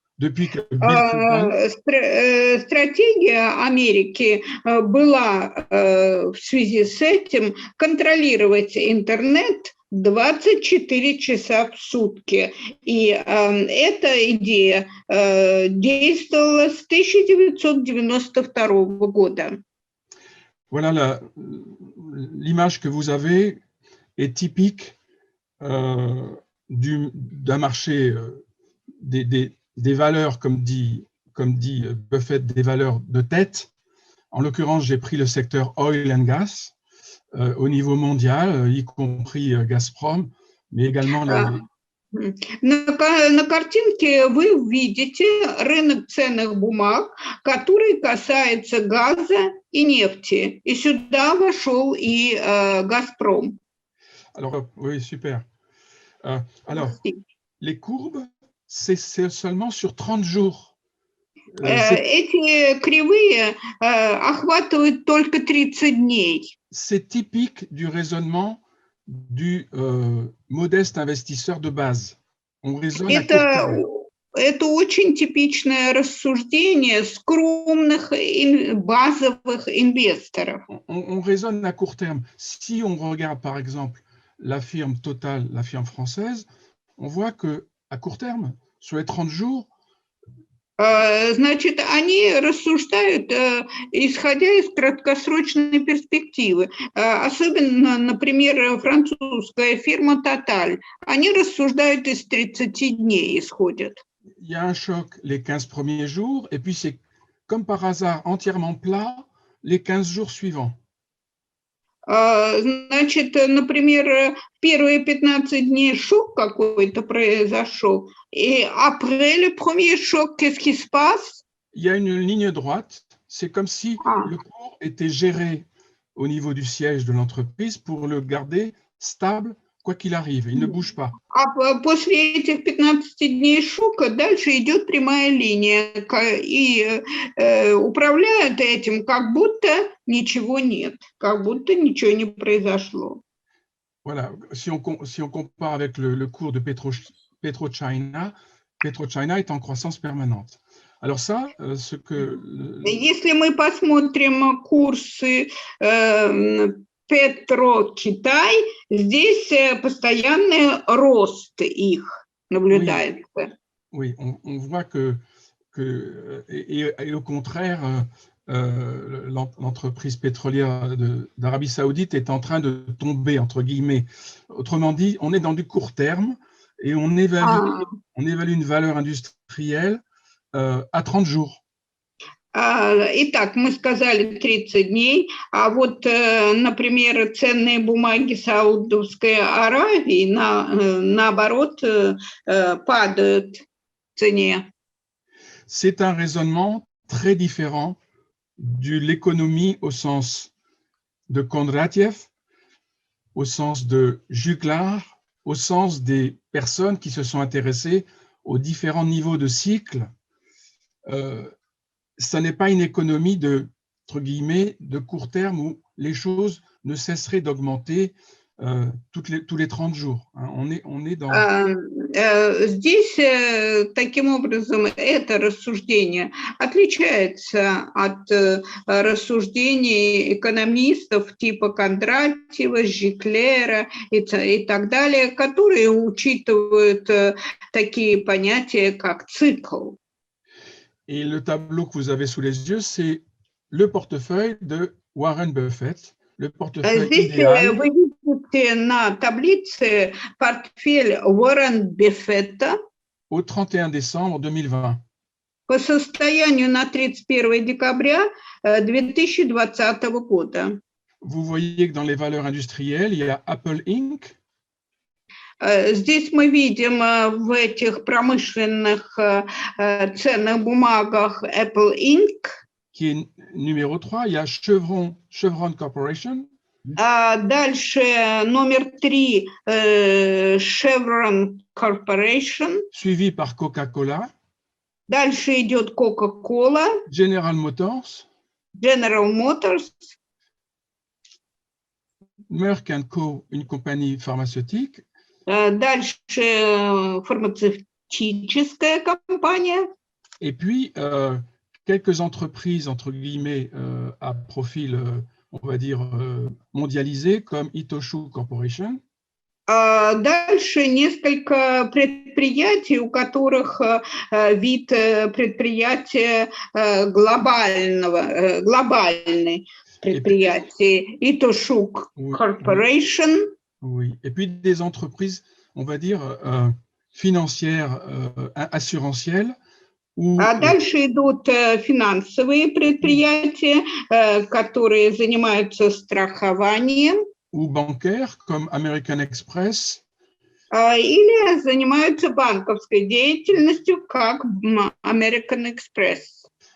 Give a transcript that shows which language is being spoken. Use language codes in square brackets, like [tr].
[fr] Depuis que Bill Clinton... [ru] Стратегия Америки была в связи с этим контролировать интернет 24 часа в сутки. И эта идея действовала с 1992 года. [fr] Voilà, l'image que vous avez est typique d'un marché des valeurs, comme dit Buffett, des valeurs de tête. En l'occurrence, j'ai pris le secteur oil and gas au niveau mondial, y compris Gazprom, mais également [ru] На картинке вы видите рынок ценных бумаг, который касается газа и нефти. И сюда вошел и «Газпром». [fr] Alors, oui, super. Alors, les courbes, c'est seulement sur 30 jours. [ru] Эти кривые охватывают только 30 дней. [fr] C'est typique du raisonnement du modeste investisseur de base. On raisonne à court terme. [ru] Это очень типичное рассуждение скромных базовых инвесторов. [fr] On raisonne à court terme. Si on regarde par exemple la firme Total, la firme française, on voit qu'à court terme, sur les 30 jours, [ru] Значит, они рассуждают, исходя из краткосрочной перспективы. Особенно, например, французская фирма Total. Они рассуждают из 30 дней, исходят. [fr] Il y a un choc les 15 premiers jours, et puis c'est comme par hasard entièrement plat les 15 jours suivants. [ru] Значит, например, первые 15 дней шок какой-то произошел, [fr] et après le premier choc, qu'est-ce qui se passe? Il y a une ligne droite, c'est comme si le cours était géré au niveau du siège de l'entreprise pour le garder stable, quoi qu'il arrive, il ne bouge pas. [ru] После этих 15 дней шока дальше идет прямая линия, и управляют этим, как будто ничего нет, как будто ничего не произошло. [fr] Voilà, si on compare avec le cours de PetroChina, PetroChina est en croissance permanente. Alors ça, ce que... [ru] Если мы посмотрим курсы Петро-Китай, здесь постоянный рост их наблюдается. [fr] Oui, on voit que et au contraire, l'entreprise pétrolière d'Arabie Saoudite est en train de tomber, entre guillemets. Autrement dit, on est dans du court terme et on évalue une valeur industrielle à 30 jours. [ru] Итак, мы сказали 30 дней, а вот, например, ценные бумаги Саудовской Аравии, наоборот, падают в цене. [fr] C'est un raisonnement très différent de l'économie au sens de Kondratiev, au sens de Juglar, au sens des personnes qui se sont intéressées aux différents niveaux de cycle. Ça n'est pas une économie entre guillemets, de court terme où les choses ne cesseraient d'augmenter tous les 30 jours. Hein. On est dans… [ru] Здесь, таким образом, это рассуждение отличается от рассуждений экономистов типа Кондратьева, Жиклера и так далее, которые учитывают такие понятия, как цикл. [fr] Et le tableau que vous avez sous les yeux, c'est le portefeuille de Warren Buffett, le portefeuille [ru] Здесь [fr] idéal [ru] вы видите на таблице портфель Уоррен Беффета [fr] au 31 décembre 2020. [ru] по состоянию на 31 декабря 2020 года. [fr] Vous voyez que dans les valeurs industrielles, il y a Apple Inc., [ru] Здесь мы видим в этих промышленных ценных бумагах Apple Inc. [fr] qui est numéro 3. Il y a Chevron Corporation. [ru] Дальше номер 3 Chevron Corporation. [fr] Suivi par Coca-Cola. [ru] Дальше идет Coca-Cola. [fr] General Motors. [ru] General Motors. [fr] Merck & Co., une compagnie pharmaceutique. [ru] Дальше фармацевтическая компания. [fr] Et puis, quelques entreprises, entre guillemets, à profil, on va dire, mondialisé, comme Itochu Corporation. [ru] Дальше несколько предприятий, у которых вид предприятия глобальный предприятие, Itochu Corporation. [fr] Oui, et puis des entreprises, on va dire, financières, assurantielles. [ru] Дальше идут финансовые предприятия, которые занимаются страхованием. [fr] Ou bancaires, comme American Express. [ru] Или занимаются банковской деятельностью, как American Express.